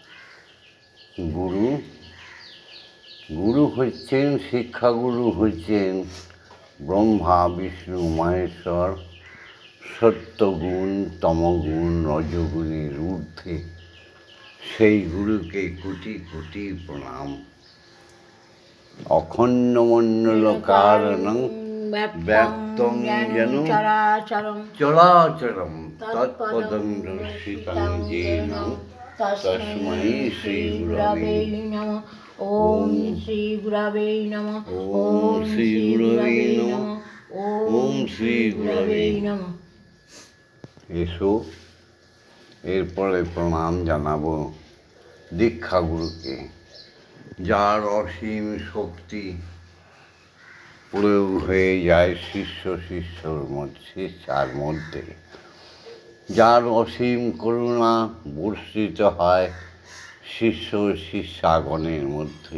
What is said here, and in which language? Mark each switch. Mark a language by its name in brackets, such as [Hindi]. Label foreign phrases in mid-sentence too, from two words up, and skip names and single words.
[Bangla] গুরু হচ্ছেন, শিক্ষাগুরু হচ্ছেন ব্রহ্মা বিষ্ণু মহেশ্বর, সত্যগুণ তমগুণ রজগুণের ঊর্ধ্বে। সেই গুরুকে কোটি কোটি প্রণাম। [Sanskrit] অখণ্ড মণ্ডল কারণং ব্যক্তং যেন চরাচরম তৎপদং দর্শিতং যেন তস্मै শ্রী গুরবে নমঃ। ওম শ্রী গুরবে নমঃ। ওম শ্রী গুরবে নমঃ। ওম শ্রী গুরবে নমঃ। [Bangla] এসো, এরপরে প্রণাম জানাবো দীক্ষাগুরুকে, যার অসীম শক্তি প্রয়োগ হয়ে যায় শিষ্যার মধ্যে, যার অসীম করুণা বর্ষিত হয় শিষ্যাগণের মধ্যে।